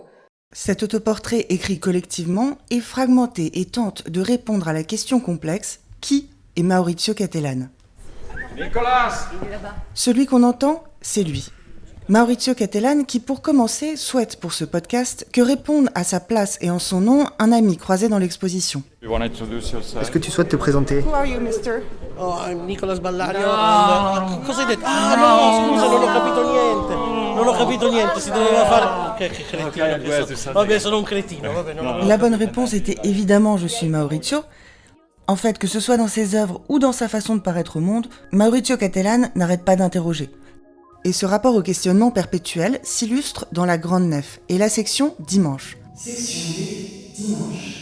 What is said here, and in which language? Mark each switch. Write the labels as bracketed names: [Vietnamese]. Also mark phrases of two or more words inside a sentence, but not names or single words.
[French] Cet autoportrait écrit collectivement est fragmenté et tente de répondre à la question complexe « Qui est Maurizio Cattelan ?» Nicolas ! Celui qu'on entend, c'est lui. Maurizio Cattelan qui, pour commencer, souhaite pour ce podcast que réponde à sa place et en son nom un ami croisé dans l'exposition. Est-ce que tu souhaites te présenter? [English] Who are you, mister? Oh, I'm Nicolas Ballario. No. [Italian] Cosa hai detto? Ah no, scusa, non ho capito niente. Non ho capito niente, si doveva fare... Che cretino che sono. Vabbè, sono un cretino. Vabbè, no. [French] La bonne réponse était évidemment « Je suis Maurizio ». En fait, que ce soit dans ses œuvres ou dans sa façon de paraître au monde, Maurizio Cattelan n'arrête pas d'interroger. Et ce rapport au questionnement perpétuel s'illustre dans la grande nef et la section Dimanche. Section Dimanche.